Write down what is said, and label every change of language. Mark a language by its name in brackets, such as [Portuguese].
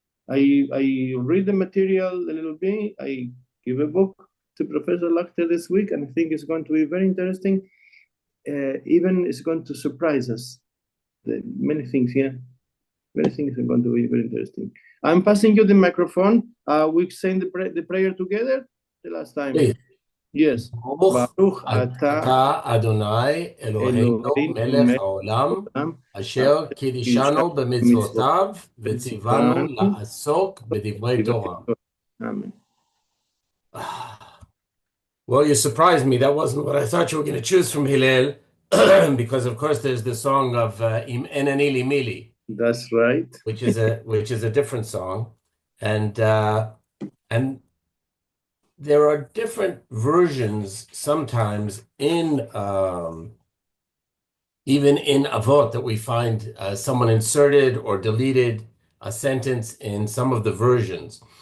[English] I read the material a little bit. I give a book to Professor Lachter this week, and I think it's going to be very interesting. Even it's going to surprise us. Many things here. Many things are going to be very interesting. I'm passing you the microphone. We sang the prayer together the last time. Please. Yes. [Hebrew] ברוך אתה אדוני אלוהינו מלך העולם אשר קידשנו במצוותיו וציוונו לעסוק בדברי תורה. [English] Amen. Well, you surprised me. That wasn't what I thought you were going to choose from Hillel, because of course there's the song of Im Enani Li Mili. That's right. Which is a different song, and there are different versions sometimes in even in Avot that we find someone inserted or deleted a sentence in some of the versions.